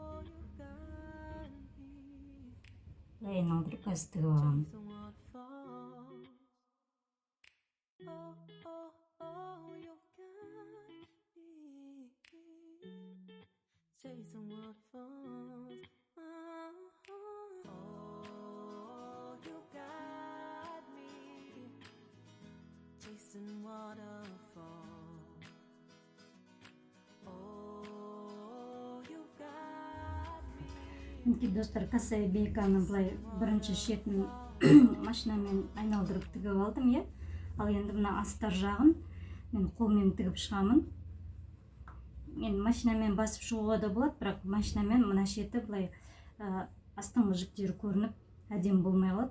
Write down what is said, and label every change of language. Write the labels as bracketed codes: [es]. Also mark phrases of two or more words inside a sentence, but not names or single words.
[kk] Айналдырып қазір тігіп аламын. [en] Chasing waterfalls. Oh, you got me chasing waterfalls. Oh, you got me. [kk] Мінекей достар, кособейканы былай бірінші шетін машинамен айналдырып тігіп алдым, Ал енді мына астар жағын мен қолмен тігіп шығамын. Мен машинамен басып шығуға да болады, бірақ машинамен мына шеті былай астыңғы жіктері көрініп, әдемі болмай қалады.